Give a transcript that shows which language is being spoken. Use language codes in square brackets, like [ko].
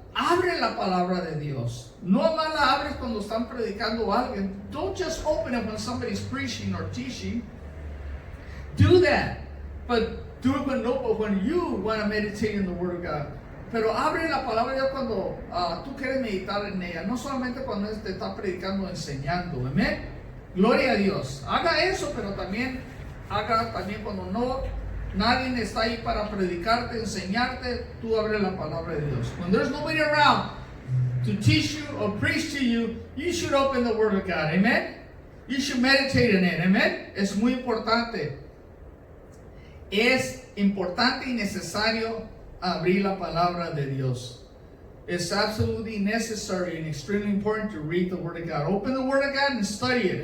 [es] Abre la palabra de Dios. No más la abres cuando están predicando a alguien. [en] Don't just open it when somebody's preaching or teaching. Do that. But do it when you want to meditate in the Word of God. [es] Pero abre la palabra de Dios cuando tú quieres meditar en ella. No solamente cuando Él te está predicando o enseñando. Amén. Gloria a Dios. Haga eso, pero también haga cuando nadie está ahí para predicarte, enseñarte. Tú abre la palabra de Dios. [en] When there's nobody around to teach you or preach to you, you should open the Word of God. Amen. You should meditate in it. [es] Amen. Es muy importante. Es importante y necesario abrir la palabra de Dios. [en] It's absolutely necessary and extremely important to read the Word of God. Open the Word of God and study it.